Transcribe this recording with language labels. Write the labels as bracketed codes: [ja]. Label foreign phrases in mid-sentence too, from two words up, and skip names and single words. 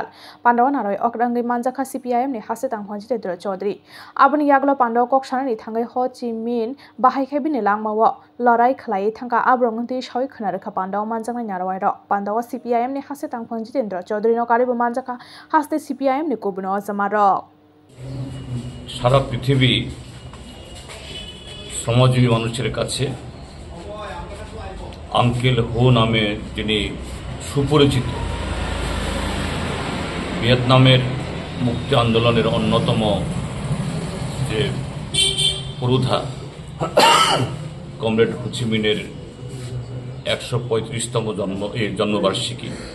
[trp] Pandao narawe okra ngi manjaka CPIM ni haste tangphang Jitendra Chaudhary. Aboni yaglo pandao kok sanani thangai Ho Chi Minh bahai khebini langmawo lorai khlai thangka abrong ti shoi khnarekha pandao manjaknai narawai ro pandao CPIM ni haste tangphang Jitendra Chaudhary no karibu manjaka haste CPIM ni kubuno jamaro [bn] সারা পৃথিবী সমাজজীবী মানুষের কাছে আঙ্কেল হো নামে যিনি সুপরিচিত ভিয়েতনামের মুক্তি আন্দোলনের অন্যতম যে পুরোধা কমরেড হো চি মিনের 135তম জন্মবার্ষিকী